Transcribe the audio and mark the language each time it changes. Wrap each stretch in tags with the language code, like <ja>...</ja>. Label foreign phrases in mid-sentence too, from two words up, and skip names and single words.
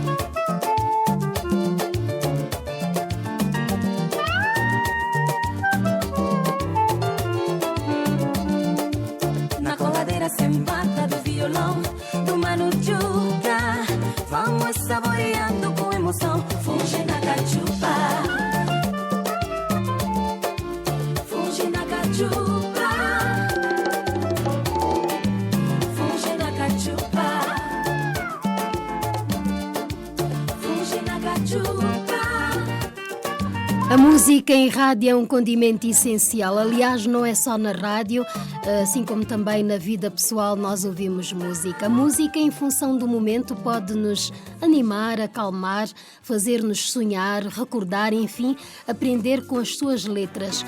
<pt>Na coladeira sem pata de violão, do Mano Juca, vamos saboreando com emoção, funge na cachupa. Funge na cachupa. Funge na cachupa. Funge na cachupa. A música em rádio é um condimento essencial. Aliás, não é só na rádio, assim como também na vida pessoal nós ouvimos música. A música, em função do momento, pode nos animar, acalmar, fazer-nos sonhar, recordar, enfim, aprender com as suas letras.</pt>